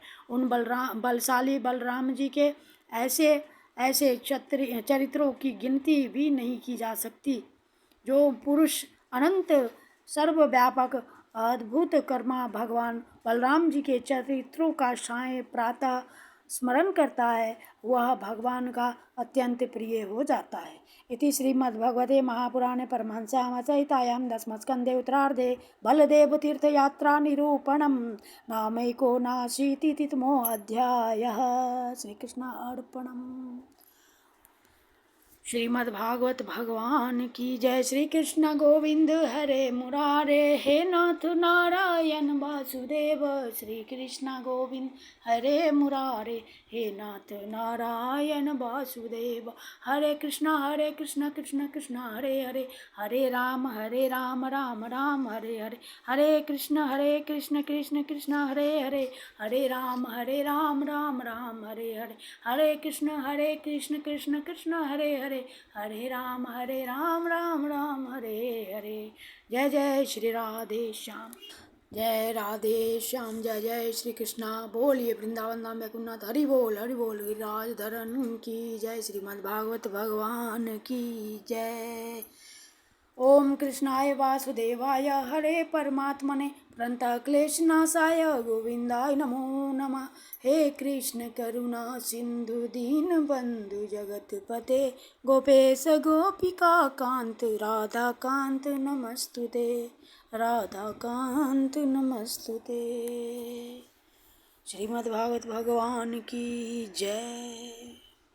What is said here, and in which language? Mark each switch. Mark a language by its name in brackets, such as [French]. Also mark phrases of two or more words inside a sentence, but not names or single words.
[Hindi] उन बलशाली बलराम जी के ऐसे ऐसे चरित्रों की गिनती भी नहीं की जा सकती। जो पुरुष अनंत सर्वव्यापक अद्भुत कर्मा भगवान बलराम जी के चरित्रों का साय प्रातः स्मरण करता है, वह भगवान का अत्यंत प्रिय हो जाता है। [Sanskrit] इति श्रीमद्भगवते महापुराणे परमहंस्यां संहितायां दशमस्कन्धे उत्तरार्धे बलदेवतीर्थयात्रा निरूपणं नामैकोनाशीतितमो अध्यायः। [Hindi] श्रीकृष्णार्पणम्। श्रीमद्भागवत भगवान की जय। [Sanskrit] श्री कृष्ण गोविंद हरे मुरारे, हे नाथ नारायण वासुदेव। श्री कृष्ण गोविंद हरे मुरारे, हे नाथ नारायण वासुदेव। हरे कृष्ण कृष्ण कृष्ण हरे हरे, हरे राम राम राम हरे हरे। हरे कृष्ण कृष्ण कृष्ण हरे हरे, हरे राम राम राम हरे हरे। हरे कृष्ण कृष्ण कृष्ण हरे हरे, हरे राम राम राम हरे हरे। [Hindi] जय जय श्री राधे श्याम, जय राधे श्याम, जय जय श्री कृष्णा। बोलिए वृंदावन धाम बैकुंठनाथ हरि बोल गिरिराज धरन की जय। श्रीमद् भागवत भगवान की जय। [Sanskrit] ओम कृष्णाय वासुदेवाय हरे परमात्मने प्रणतः क्लेशनाशाय गोविंदाय नमो नमः। हे कृष्ण करुणा सिंधु दीन बंधु जगतपते गोपेश गोपिका कांत राधा कांत नमस्तुते, राधा कांत नमस्तुते। [Hindi] श्रीमद्भागवत भगवान की जय।